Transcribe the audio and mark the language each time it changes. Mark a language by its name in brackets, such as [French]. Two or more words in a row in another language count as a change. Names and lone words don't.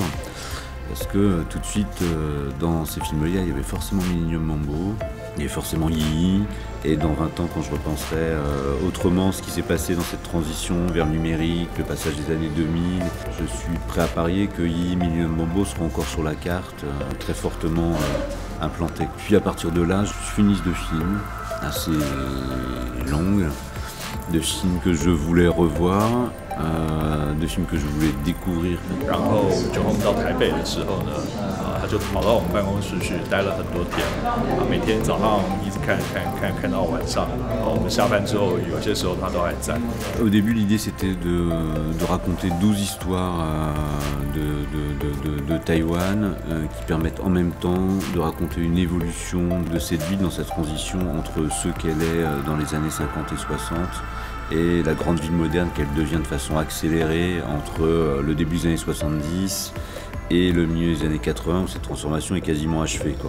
[French] Parce que tout de suite, dans ces films-là, il y avait forcément Millennium Mambo, il y avait forcément Yi, et dans 20 ans, quand je repenserai autrement ce qui s'est passé dans cette transition vers le numérique, le passage des années 2000, je suis prêt à parier que Yi, Millennium Mambo seront encore sur la carte, très fortement implantés. Puis à partir de là, je suis une liste de films assez longue, de films que je voulais revoir, de films que je voulais découvrir. [Chinese] 然后九红到台北的时候呢，他就跑到我们办公室去待了很多天，每天早上一直看到晚上，我们下班之后，有些时候他都还在。 [French] Au début, l'idée c'était de raconter 12 histoires de Taïwan qui permettent en même temps de raconter une évolution de cette ville dans sa transition entre ce qu'elle est dans les années 50 et 60 et la grande ville moderne qu'elle devient de façon accélérée entre le début des années 70 et le milieu des années 80 où cette transformation est quasiment achevée, quoi.